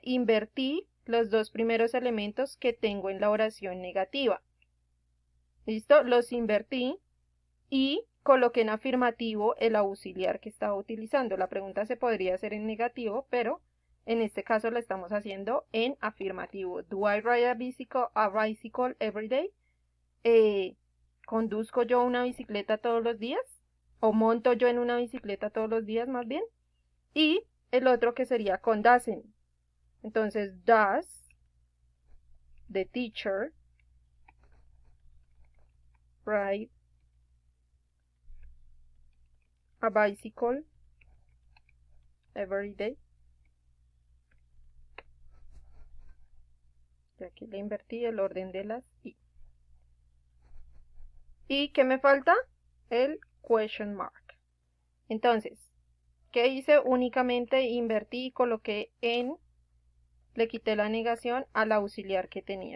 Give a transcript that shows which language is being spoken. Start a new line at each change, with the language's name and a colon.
Spanish: Invertí los dos primeros elementos que tengo en la oración negativa. ¿Listo? Los invertí y coloqué en afirmativo el auxiliar que estaba utilizando. La pregunta se podría hacer en negativo, pero en este caso la estamos haciendo en afirmativo.
English: Do I ride a bicycle every day?
Spanish: ¿Conduzco yo una bicicleta todos los días? ¿O monto yo en una bicicleta todos los días más bien? Y el otro que sería con doesn't. Entonces,
English: does the teacher ride a bicycle every day?
Spanish: Y aquí le invertí el orden de las i. ¿Y qué me falta? El question mark. Entonces, ¿qué hice? Únicamente invertí y coloqué en, le quité la negación al auxiliar que tenía.